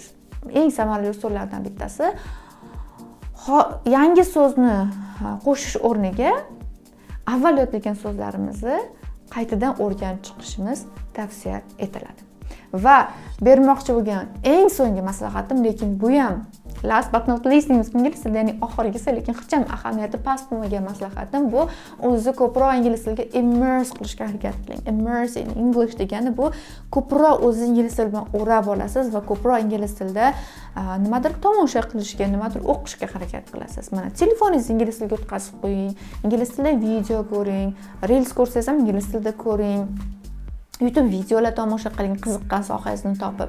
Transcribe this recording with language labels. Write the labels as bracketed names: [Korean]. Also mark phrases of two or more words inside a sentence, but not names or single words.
[Uzbek] Eng samarali usullardan bittasi yangi so'zni qo'shish o'rniga avval yodlagan so'zlarimizni qaytadan o'rganib chiqishimiz tavsiya etiladi. Va bermoqchi bo'lgan eng so'nggi maslahatim, lekin bu ham [English] last but not least [Uzbek] ingliz tilida, ya'ni oxirgisi, lekin hech ham ahamiyati past bo'lmagan maslahatim bu o'zingizni ko'proq ingliz tiliga immerse qilishga harakat qiling. [English] Immerse in English [Uzbek] degani bu ko'proq o'zingiz ingliz tili bilan o'rab olasiz va ko'proq ingliz tilida nimadir tomosha qilishga, nimadir o'qishga harakat qilasiz. Mana telefoningizni ingliz tiliga o'tkazib qo'ying, ingliz tilida video ko'ring, reels ko'rsangiz ham ingliz tilida ko'ring. YouTube videolar tomosha qiling, qiziqqan sohangizni topib.